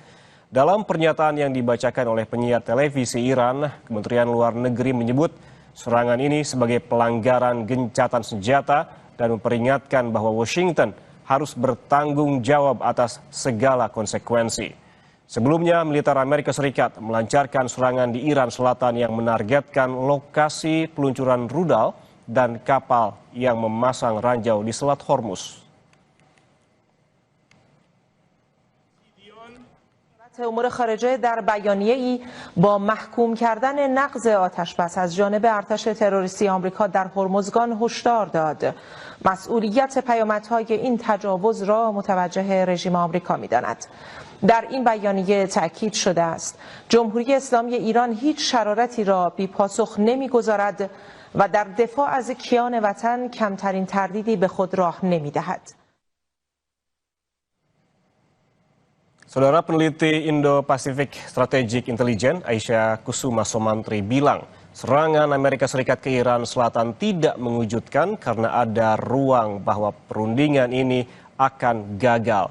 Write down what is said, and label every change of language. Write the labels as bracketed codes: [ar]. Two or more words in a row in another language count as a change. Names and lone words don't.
[id] Dalam pernyataan yang dibacakan oleh penyiar televisi Iran, Kementerian Luar Negeri menyebut serangan ini sebagai pelanggaran gencatan senjata dan memperingatkan bahwa Washington harus bertanggung jawab atas segala konsekuensi. Sebelumnya, militer Amerika Serikat melancarkan serangan di Iran Selatan yang menargetkan lokasi peluncuran rudal dan kapal yang memasang ranjau di Selat Hormuz. [fa] امور خارجه در بیانیه‌ای با محکوم کردن نقض آتشبس از جانب ارتش تروریستی آمریکا در هرمزگان هشدار داد. مسئولیت پیامدهای این تجاوز را متوجه رژیم آمریکا می‌داند. در این بیانیه تأکید شده است جمهوری اسلامی ایران هیچ شرارتی را بی‌پاسخ نمی‌گذارد و در دفاع از کیان وطن کمترین تردیدی به خود راه نمی‌دهد. [id] Saudara, peneliti Indo-Pacific Strategic Intelligence Aisyah Kusuma Somantri bilang serangan Amerika Serikat ke Iran Selatan tidak mengejutkan karena ada ruang bahwa perundingan ini akan gagal.